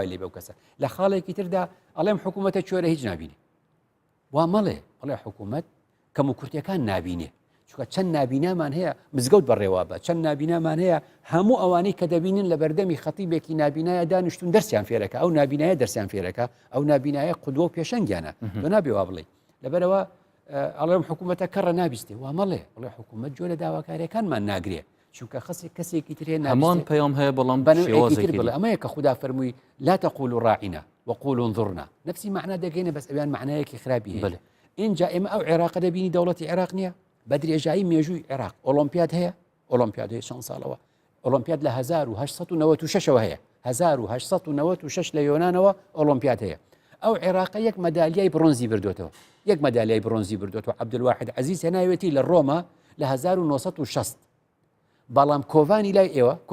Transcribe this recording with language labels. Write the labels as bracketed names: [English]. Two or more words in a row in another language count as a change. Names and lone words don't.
[Central Kurdish] لێ بەو کەسە لە خاڵێکی تردا ئەڵێم حکوومەتە چۆرە هیچ نابینێ وا مەڵێ حکوومەت کەم و کورتەکان نابینێ چونکە چەند نابینامان هەیە مزگەوت بەڕێوا بە چەند نابینامان هەیە هەموو ئەوانەی کە دەبینن لە بەردەمی خەتیبێکی نابینایە دانیشتون دەرسیان فێرەکە ئەو نابینایە دەرسیان فێرەکە ئەو نابینایە قودوە و پێشەنگیانە تۆ نابێ وا بڵێ لەبەرەوە ئەڵێم حکوومەتە کەڕە نابیستێ وا مەڵێ بڵێ حکوومەت جۆرە داواکاریەکانمان ناگرێ چونکە کەسێکی ترێ هەمان پەیام هەیە بەڵام بڵێ ئەمەیە کە خوددا فەرمووی [Arabic] لا تقولوا راعنا وقولوا انظرنا [Central Kurdish] نفسی معنى دەگەینە بەس ئەویان معنایەکی خراپی هەیە اینجا ئێمە ئەو عێراق دەبینی دەوڵەتی عێراق نییە بە درێژایی مێژووی عێراق ئۆلۆمپیاد هەیە چەند ساڵەوە ئۆلۆمپیاد لە 1896ەوە هەیە 1896 لە یۆنانەوە ئۆلۆمپیاد هەیە ئەو عێراقە یەک مەدالیای برۆنزی بردوێتەوە یەک مەدالیای برۆنزی بردوێتەوە عەبدولواحید عەزیز هێناوێتی لە ڕۆما لە 1960 بەڵام کۆڤانی لای ئێوە